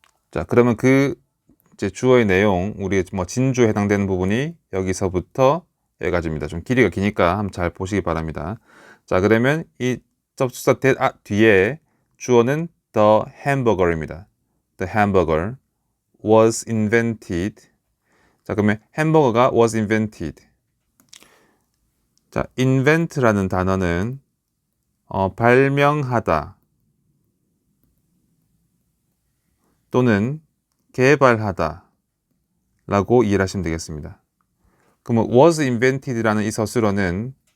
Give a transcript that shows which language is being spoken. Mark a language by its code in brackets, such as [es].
[ko] 자, 그러면 그 이제 주어의 내용, 우리 진주에 해당되는 부분이 여기서부터 여기까지입니다. 좀 길이가 기니까 한번 잘 보시기 바랍니다. 자, 그러면 이 접속사 뒤에 주어는 [en] the hamburger [ko] 입니다. [en] The hamburger was invented. [ko] 자, 그러면 햄버거가 [en] was invented. [ko] 자, invent라는 단어는 발명하다 또는 개발하다 라고 이해를 하시면 되겠습니다. 그러면 was invented라는 이 서술어는